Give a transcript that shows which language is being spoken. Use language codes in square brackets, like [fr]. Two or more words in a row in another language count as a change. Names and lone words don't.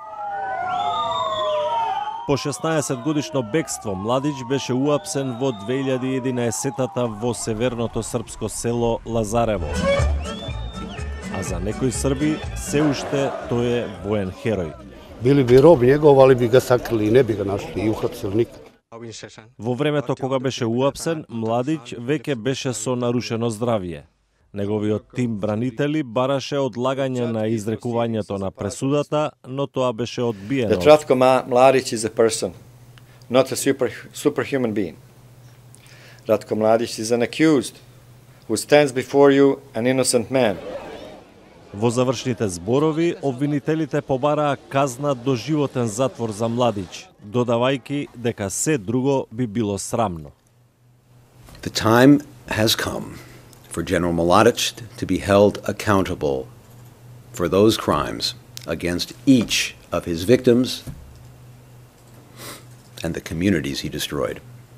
[mk] По 16 годишно бегство, Младич беше уапсен во 2011-та во северното српско село Лазарево. А за некои срби, се уште тој е воен херој. [sr] Били би роб njegov, ali bi ga sakrili i ne bi ga našli i uhapsili nikad. [mk] Во времето кога беше уапсен, Младич веќе беше со нарушено здравје. Неговиот тим бранители бараше одлагање на изрекувањето на пресудата, но тоа беше одбиено. [en] Ratko Mladic is a person, not a superhuman being. Ratko Mladic is an accused who stands before you an innocent man. [mk] Во завршните зборови, обвинителите побараа казна до животен затвор за Младич, додавајќи дека се друго би било срамно. [en] The time has come for General Mladic to be held accountable for those crimes against each of his victims and the communities he destroyed.